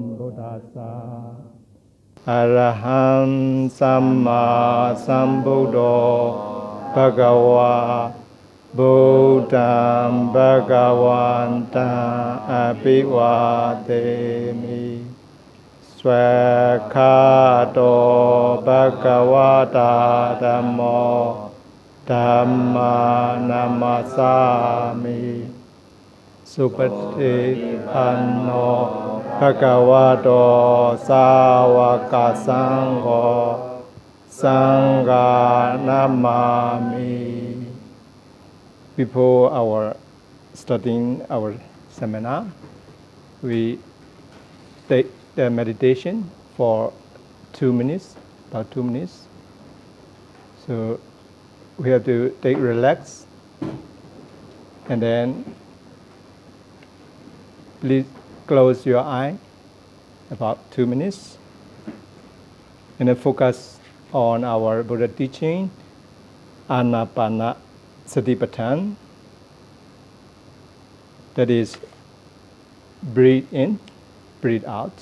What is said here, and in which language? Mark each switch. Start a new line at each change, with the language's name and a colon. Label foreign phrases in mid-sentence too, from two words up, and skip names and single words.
Pali: Tassa Araham Samma Sambuddho Bhagava Buddham Bhagavantam Abhivademi Swakhato Bhagavata Dhammo Dhamma Namasami Supatipanno Bhagavato Sāvaka Sangho Sangha Namami.
English: Before our starting our seminar, we take the meditation for 2 minutes, about 2 minutes. So we have to take relax, and then please close your eye about 2 minutes, and then focus on our Buddha teaching,
Pali: Anapana Satipatthana,
English: that is, breathe in, breathe out.